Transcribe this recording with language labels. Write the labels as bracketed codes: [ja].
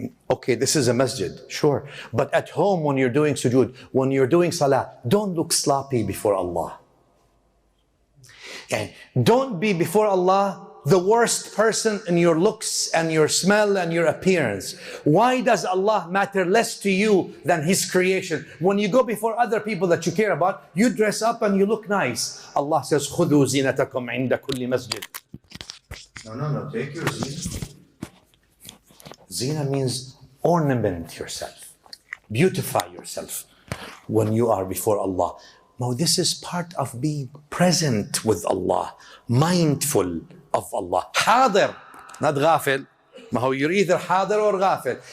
[en] Okay, this is a masjid, sure. But at home when you're doing sujood, when you're doing salah, don't look sloppy before Allah. And don't be before Allah the worst person in your looks and your smell and your appearance. Why does Allah matter less to you than His creation? When you go before other people that you care about, you dress up and you look nice. [ar] Allah says, خُذُوا زِينَتَكُمْ عِنْدَ كُلِّ مَسْجِدٍ. [en] No, take your zina. Zina means ornament yourself. Beautify yourself when you are before Allah. Now this is part of being present with Allah, mindful of Allah. Hadir, not ghafil. You're either hadir or ghafil.